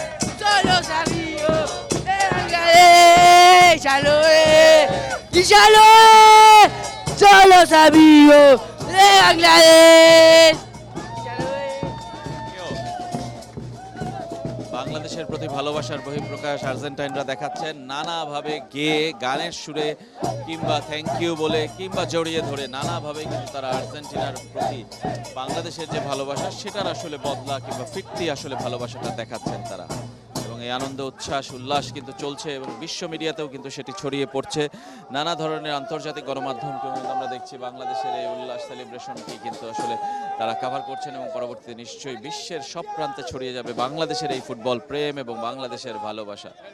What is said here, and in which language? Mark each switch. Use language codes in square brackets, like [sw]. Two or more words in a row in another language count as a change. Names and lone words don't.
[es] son los amigos de Bangladesh, ya lo es, y ya lo es, son los amigos de Bangladesh, y ya lo es. [bn] বাংলাদেশের প্রতি ভালোবাসার বহিঃপ্রকাশ আর্জেন্টাইনরা দেখাচ্ছেন নানাভাবে গেয়ে গানের সুরে কিংবা [en] thank you [bn] বলে কিংবা জড়িয়ে ধরে নানাভাবে কিন্তু তারা আর্জেন্টিনার প্রতি বাংলাদেশের যে ভালোবাসা সেটার আসলে বদলা কিংবা ফিরতি আসলে ভালোবাসাটা দেখাচ্ছেন তারা এবং এই আনন্দ উচ্ছ্বাস উল্লাস কিন্তু চলছে এবং বিশ্ব মিডিয়াতেও কিন্তু সেটি ছড়িয়ে পড়ছে নানা ধরনের আন্তর্জাতিক গণমাধ্যমকেও কিন্তু আমরা দেখছি বাংলাদেশের এই উল্লাস সেলিব্রেশনটি কিন্তু আসলে তারা কভার করছেন এবং পরবর্তীতে নিশ্চয়ই বিশ্বের সব প্রান্তে ছড়িয়ে যাবে বাংলাদেশের এই ফুটবল প্রেম এবং বাংলাদেশের ভালোবাসা।